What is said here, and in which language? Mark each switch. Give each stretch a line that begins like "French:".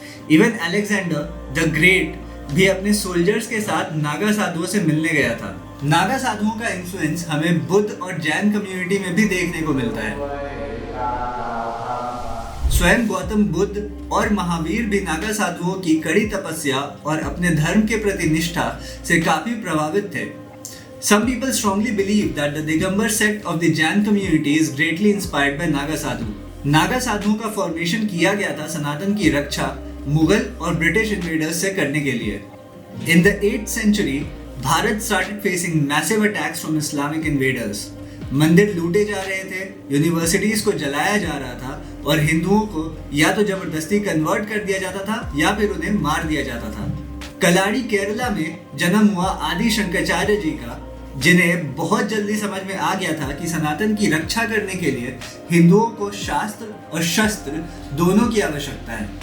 Hindi: Even Alexander the great भी अपने soldiers के साथ नागा साधुओं से मिलने गया था। नागा साधुओं का इन्फ्लुएंस हमें बुद्ध और जैन कम्युनिटी में भी देखने को मिलता है। स्वयं गौतम बुद्ध और महावीर भी नागा साधुओं की कड़ी तपस्या और अपने धर्म के प्रति निष्ठा से काफी प्रभावित थे।
English: Some people strongly believe that the Digambar sect of the Jain community is greatly inspired by Naga sadhu.
Hindi: नागा साधुओं का फॉर्मेशन किया गया था सनातन की रक्षा मुगल और ब्रिटिश इन्वेडर्स से करने के लिए।
English: In the 8th century, Bharat started facing massive attacks from Islamic invaders।
Hindi: मंदिर लूटे जा रहे थे, यूनिवर्सिटीज को जलाया जा रहा था और हिंदुओं को या तो जबरदस्ती कन्वर्ट कर दिया जाता था या फिर उन्हें मार दिया जाता था। कलाड़ी केरला में जन्म हुआ आदि शंकराचार्य जी का, जिन्हें बहुत जल्दी समझ में आ गया था कि सनातन की रक्षा करने के लिए हिंदुओं को शास्त्र और शस्त्र दोनों की आवश्यकता है।